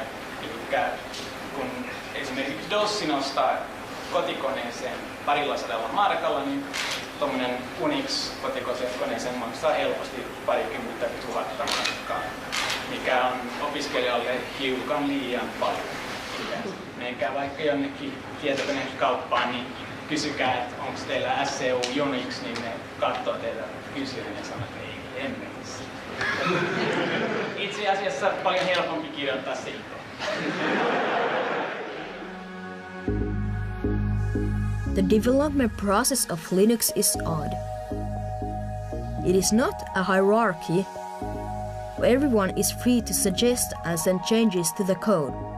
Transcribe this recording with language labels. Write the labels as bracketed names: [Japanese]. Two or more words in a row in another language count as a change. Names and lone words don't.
[Finnish] Eli kun esimerkiksi DOS nostaa kotikoneeseen 200 markalla, niin tuommoinen Unix-kotikoneeseen maksaa helposti parikymmentä tuhatta markkaa, mikä on opiskelijalle hiukan liian paljon. Menkää vaikka jonnekin tietokonekauppaan, niin kysykää, että onko teillä SCU Unix, niin ne katsoo teitä kysyä ja sanoo, että ei hemmetissä. Itse asiassa paljon helpompi kirjoittaa siitä. [English] The development process of Linux is odd. It is not a hierarchy where everyone is free to suggest and send changes to the code.